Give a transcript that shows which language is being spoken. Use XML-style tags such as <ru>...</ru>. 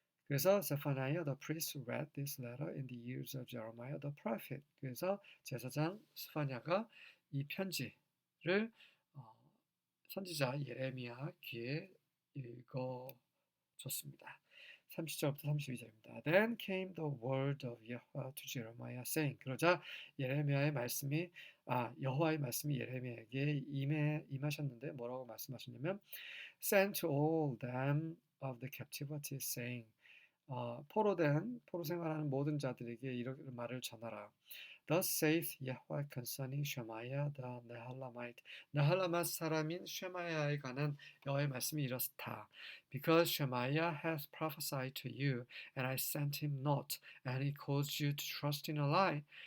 <en>그래서 Zephaniah the priest read this letter in the ears of Jeremiah the prophet.</en> <ko>그래서 제사장 스파냐가 이 편지를 어, 선지자 예레미야 귀에 읽어줬습니다. 30절부터 32절입니다.</ko> <en>Then came the word of Yahweh to Jeremiah saying.</en> <ko>그러자 예레미야의 말씀이 여호와의 말씀이 예레미야에게 임하셨는데 뭐라고 말씀하셨냐면</ko> <en>Send to all them of the captivity saying</en> <ko>포로 생활하는 모든 자들에게 이런 말을 전하라.</ko> <en>Thus saith Yahweh concerning Shemaiah the Nehelamite.</en> <ko>네헬라맛 사람인 쉐마야에 관한 여호와의 말씀이 이렇다.</ko> <en>Because Shemaiah hath prophesied to you, and I sent him not, and he caused you to trust in a lie.</en>